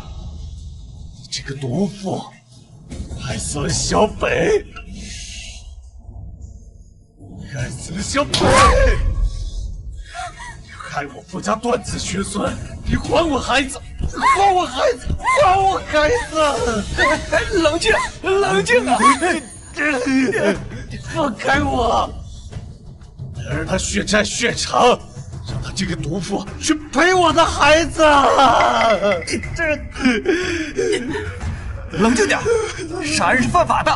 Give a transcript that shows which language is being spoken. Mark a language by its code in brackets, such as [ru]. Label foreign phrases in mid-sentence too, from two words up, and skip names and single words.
[zh] 你這個毒婦，害死了小北，害死了小北，你害我傅家斷子絕孫，你還我孩子，還我孩子，還我孩子！冷靜，冷靜啊！你放開我！讓他血債血償，讓他這個毒婦去賠我的孩子！冷靜點，殺人是犯法的。